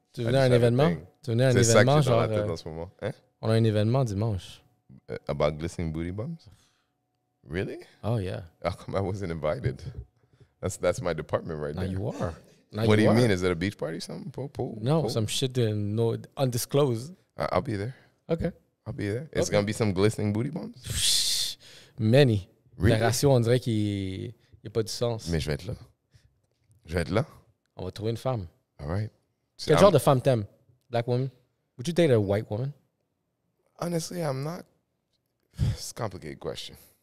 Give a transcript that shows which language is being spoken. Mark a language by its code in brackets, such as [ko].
[fr] Tu venais à un événement? Tu venais à un événement, genre... en ce moment. Hein? On a un événement dimanche. [en] About glistening booty bums? Really? Oh, yeah. How come I wasn't invited? That's my department right there. Now you are. Now What do you mean? Is it a beach party? Something? Pool? No, some shit undisclosed. I'll be there. Okay. I'll be there. It's going to be some glistening booty bums? Many. Really? [fr] La ratio, on dirait qu'il n'y a pas de sens. Mais je vais être là. Je vais être là. On va trouver une femme. [en] All right. [fr] Quel genre de femme t'aimes? [en] Black woman? Would you date a white woman? Honestly, I'm not. It's a complicated question.